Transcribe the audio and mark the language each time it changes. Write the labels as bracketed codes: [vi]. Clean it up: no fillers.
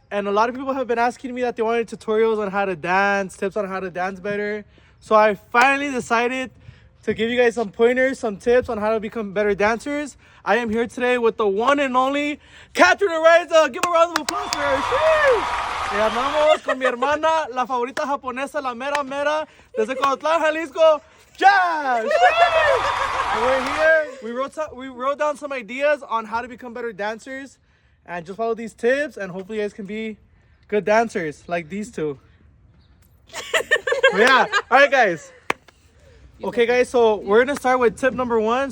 [en] And a lot of people have been asking me that they wanted tutorials on how to dance, tips on how to dance better. So I finally decided to give you guys some pointers, some tips on how to become better dancers. I am here today with the one and only Catherine Araiza. Give a round of applause for her. [es] Y andamos con mi hermana, la favorita japonesa, la mera mera, desde Cotlán, Jalisco, Jazz. [en] And we're here. We wrote down some ideas on how to become better dancers. And just follow these tips, and hopefully you guys can be good dancers like these two. Yeah. All right, guys. Okay, guys. So we're gonna start with tip number 1.